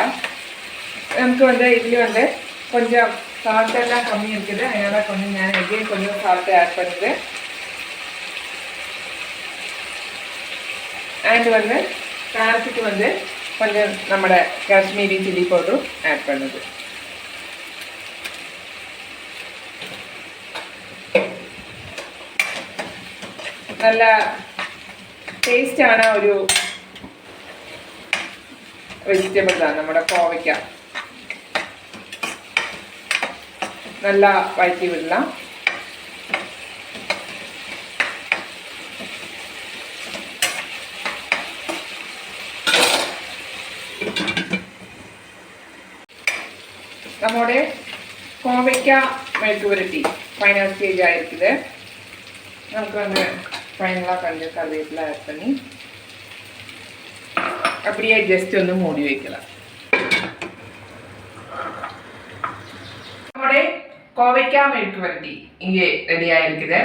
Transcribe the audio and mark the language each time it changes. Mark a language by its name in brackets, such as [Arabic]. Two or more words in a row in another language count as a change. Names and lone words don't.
[Tamil] நமக்கு இதுலேயும் கொஞ்சம் சால்ட்டெல்லாம் கம்மி இருக்குது. அதனால் கொஞ்சம் நான் எங்கேயும் கொஞ்சம் [English] salt add [Tamil] பண்ணுது. அண்ட் வந்து காரத்துக்கு வந்து கொஞ்சம் நம்மளோட [English] Kashmiri chilli powder-um [Tamil] ஆட் பண்ணுது. [Malayalam] നല്ല ടേസ്റ്റാണ് ഒരു വെജിറ്റബിളാണ് നമ്മുടെ കോവയ്ക്ക. നല്ല വഴറ്റി വിടണം. [Tamil] നമ്മുടെ கோவைக்கா மெழுக்கு புரட்டி [English] final stage [Tamil] ஆகிருக்குது. நமக்கு வந்து ஃபைனலாக கொஞ்சம் கருவேப்பிலை ஆட் பண்ணி அப்படியே ஜஸ்ட் வந்து மூடி வைக்கலாம். நம்முடைய கோவைக்கா மெழுக்கு புரட்டி இங்கே ரெடி ஆகிருக்குது.